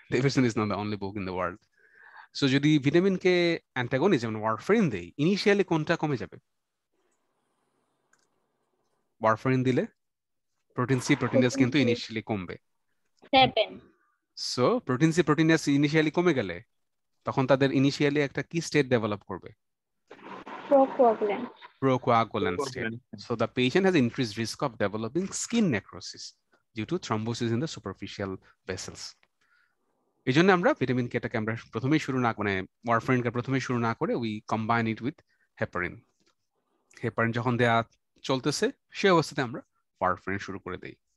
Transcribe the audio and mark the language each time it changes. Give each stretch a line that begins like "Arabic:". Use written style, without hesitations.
English: Davidson is not the only book in the world.
Bangla: So যদি vitamin K অ্যান্টাগনিজম warfarin দেই, initially কোনটা কমে যাবে? ওয়ারফারিন দিলে প্রোটিন সি প্রোটিনেস কিন্তু ইনিশিয়ালি কমবে। 7 so protein C proteinase initially কমে গেলে তখন তাদের ইনিশিয়ালি একটা কি স্টেট ডেভেলপ করবে?
English: Procoagulant. Procoagulant state. So the patient has increased risk of developing skin necrosis due to thrombosis in the superficial vessels.
Bangla: এই জন্য আমরা ভিটামিন কেটাকে আমরা প্রথমেই শুরু না মানে ওয়ারফারিনকে প্রথমেই শুরু না করে
English: We combine it with heparin.
Bangla: Heparin যখন দেয়া চলতেছে সেই অবস্থাতে আমরা ওয়ারফারিন শুরু করে দেই।